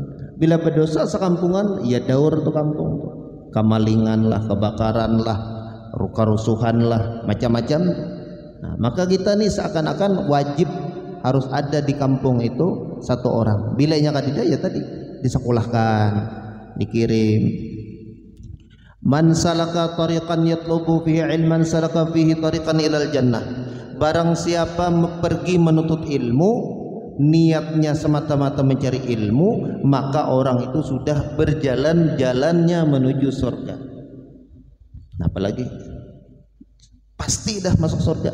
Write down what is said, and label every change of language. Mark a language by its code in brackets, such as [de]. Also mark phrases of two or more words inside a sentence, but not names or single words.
[bjn] Bila berdosa sekampungan, ya daur tuh kampung tuh, kemalingan lah, kebakaran lah, kerusuhan lah, macam-macam. Nah, maka kita nih seakan-akan wajib harus ada di kampung itu satu orang. Bila nya kadida, ya tadi disekolahkan, dikirim. [ar] من سلك طريقا يطلب فيه علما سلك فيه طريقا إلى الجنة. [bjn] Barang siapa pergi menuntut ilmu, niatnya semata-mata mencari ilmu, maka orang itu sudah berjalan jalannya menuju surga. Apalagi pasti dah masuk surga.